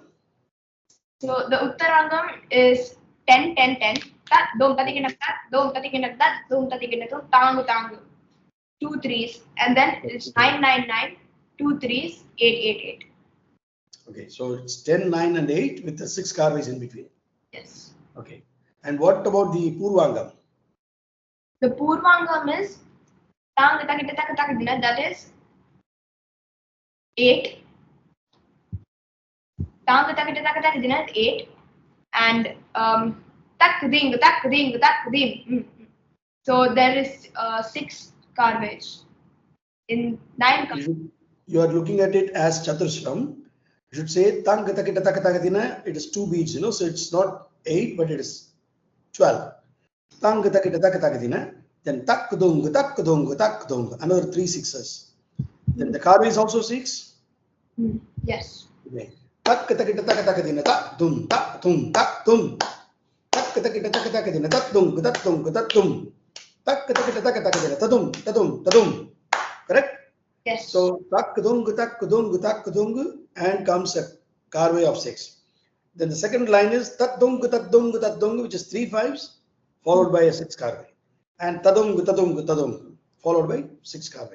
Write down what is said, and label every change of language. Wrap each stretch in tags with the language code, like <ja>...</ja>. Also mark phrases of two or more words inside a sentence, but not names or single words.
<en>So the Uttarangam is 10 10 10. Dom tatikinam tat, dom tatikinam tat, dom tatikinam tang tang. 2 threes, and then it's 9 9 9, 2 threes, 8 8 8. Okay, so it's 10, 9, and 8 with the 6 karvis in between. Yes. Okay. And what about the Purvangam? The Purvangam is tang takita tak tak dina, that is 8. Tang takita tak tak dina is 8, and tak ding tak ding tak ding. So there is 6 carvage in 9. You are looking at it as Chaturshram. You should say tang takita tak tak dina. It is 2 beats, you know, so it's not 8, but it is 12. Tang takita tak tak dina. Then tak dung tak dung tak dung. Another 3 sixes. Then the karvi is also 6. Yes. Okay. Tak takita tak tak dina tak dum tak dum tak dum. Tak takita tak tak dina tak dung tak dung tak dum. Tak takita tak tak dina tadum tadum tadum. Correct? Yes. So tak dung and comes a karve of 6. Then the second line is tat dung, which is 3 5s followed by a 6 karve, and tadung followed by 6 karves.</en>